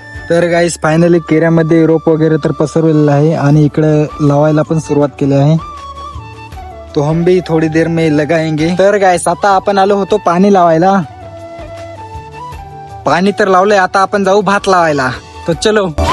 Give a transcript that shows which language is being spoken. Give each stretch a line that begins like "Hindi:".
Marathi: तर guys finally केऱ्यामध्ये रोप वगैरे तर पसरवलेलं आहे आणि इकडे लावायला पण सुरुवात केली आहे.
Hindi: तो हम भी थोड़ी देर में लगाएंगे.
Marathi: तर गाइस आता आपण आलो होतो पाणी लावायला. पाणी तर लावलंय, आता आपण जाऊ भात लावायला.
Hindi: तो चलो.